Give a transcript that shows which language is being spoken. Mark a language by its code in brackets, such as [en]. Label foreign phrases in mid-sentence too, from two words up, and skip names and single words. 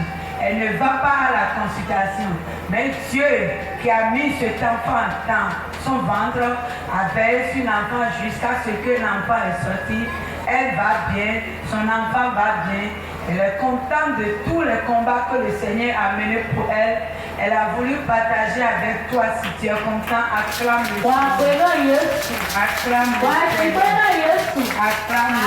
[fr] Elle ne va pas à la consultation. Mais Dieu qui a mis cet enfant dans son ventre avait une enfant jusqu'à ce que l'enfant est sorti. Elle va bien, son enfant va bien. Elle est contente de tous les combats que le Seigneur a menés pour elle. Elle a voulu partager avec toi. Si tu es content, acclame le [yo] Wà á [fr] Seigneur. [yo] pè náà Yéésù. [fr] Acclame [yo] Wà á [fr] le [yo] ti pè [fr] Seigneur. [yo] náà Yéésù. [fr] Acclame